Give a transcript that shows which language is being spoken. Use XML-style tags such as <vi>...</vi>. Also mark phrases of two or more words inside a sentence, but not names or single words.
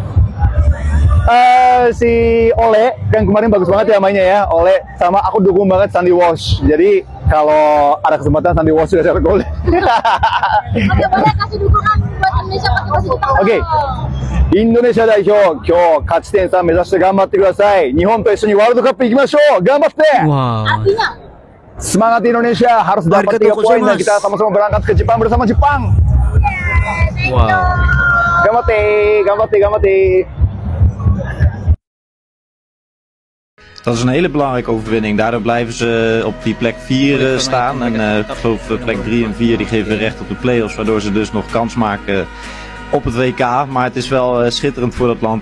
<id>Si Ole yang kemarin bagus banget ya mainnya ya. Ole sama aku dukung banget Sandy Walsh. Jadi kalau ada kesempatan Sandy Walsh sudah cetak gol. Oke, boleh kasih dukungan buat Indonesia pakai bahasa Jepang.</id> <ja>Oke. Indonesia 代表、今日勝ち点3目指して頑張ってください。日本と一緒にワールドカップ行きましょう。頑張って。 Wow.</ja> <id>Artinya Semangat Indonesia, harus dapat 3 poin dan kita sama-sama berangkat ke Jepang bersama Jepang. Wow.</id> <ja>Gambatte.</ja> <nl>Dat is een hele belangrijke overwinning. Daardoor blijven ze op die plek 4 staan. En ik geloof plek 3 en 4 die geven recht op de play-offs. Waardoor ze dus nog kans maken op het WK. Maar het is wel schitterend voor dat land.</nl>